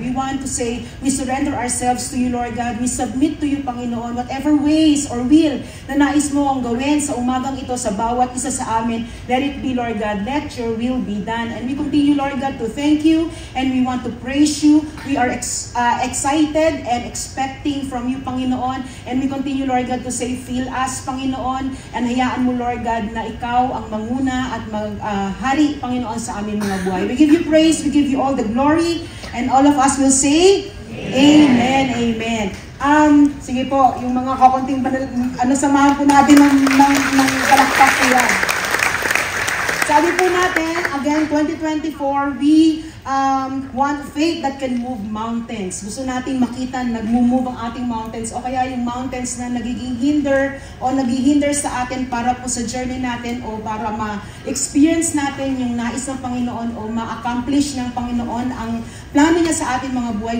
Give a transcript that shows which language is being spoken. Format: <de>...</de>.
<en>We want to say, we surrender ourselves to you, Lord God. We submit to you, Panginoon, whatever ways or will</en> <tl>na nais mo ang gawin sa umagang ito sa bawat isa sa amin.</tl> <en>Let it be, Lord God. Let your will be done. And we continue, Lord God, to thank you and we want to praise you. We are excited and expecting from you, Panginoon. And we continue, Lord God, to say, feel us, Panginoon.</en> <tl>And hayaan mo, Lord God, na ikaw ang manguna at maghari, Panginoon, sa aming mga buhay.</tl> <en>We give you praise. We give you all the glory. And all of us will say, Amen. Amen.</en> <tl>Sige po, yung mga kakunting samahan po natin ng palakpak po yan. Sabi po natin,</tl> <en>again, 2024, we want faith that can move mountains.</en> <tl>Gusto natin makita nag-move ang ating mountains o kaya yung mountains na nagiging hinder o naghihinder sa atin para po sa journey natin o para ma-experience natin yung nais ng Panginoon o ma-accomplish ng Panginoon ang plano niya sa ating mga buhay.</tl>